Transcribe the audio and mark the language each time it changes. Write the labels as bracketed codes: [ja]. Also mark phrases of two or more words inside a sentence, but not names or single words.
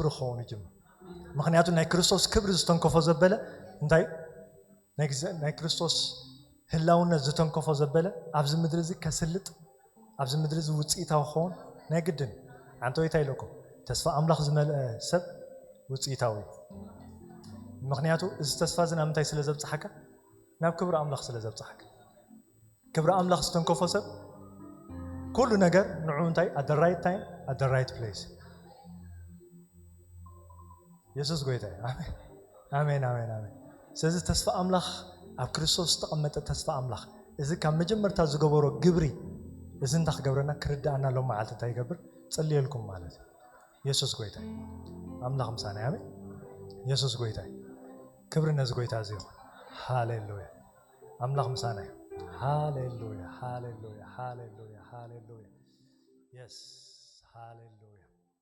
[ti] ክኸውን ይጅምር ምክንያቱ ናይ ክርስቶስ ክብሪ ዝተንከፎ ዘበለ እንታይ ናይ ክርስቶስ ህላውነት ዝተንከፎ ዘበለ ኣብዚ ምድሪ እዚ ከስልጥ ኣብዚ ምድሪ እዚ ውፅኢታዊ ክኸውን ናይ ግድን ኣንተ ወይ እንታይ ኢለኩም ተስፋ ኣምላኽ ዝመልአ ሰብ ውፅኢታዊ ምክንያቱ እዚ ተስፋ እዚ ናብ ምንታይ ስለ ዘብፅሓካ ናብ ክብሪ ኣምላኽ ስለ ዘብፅሓካ ክብሪ ኣምላኽ ዝተንከፎ ሰብ ኩሉ ነገር ንዑ እንታይ [en] at the right time at the right place [ti] ኢየሱስ ጎይታ ኣሜን ኣሜን ኣሜን ኣሜን ስለዚ ተስፋ ኣምላኽ ኣብ ክርስቶስ ተቐመጠ ተስፋ ኣምላኽ እዚ ካብ መጀመርታ ዝገበሮ ግብሪ እዚ እንታይ ክገብረና ክርዳእና ሎም መዓልቲ እንታይ ይገብር ጸልየልኩም ማለት ኢየሱስ ጎይታ ኣምላኽ ምሳና ኣሜን ኢየሱስ ጎይታ ክብሪ ነዚ ጎይታ እዚ ይኹን ሃሌሉያ ኣምላኽ ምሳና ሃሌሉያ ሃሌሉያ ሃሌሉያ ሃሌሉያ yes ሃሌሉያ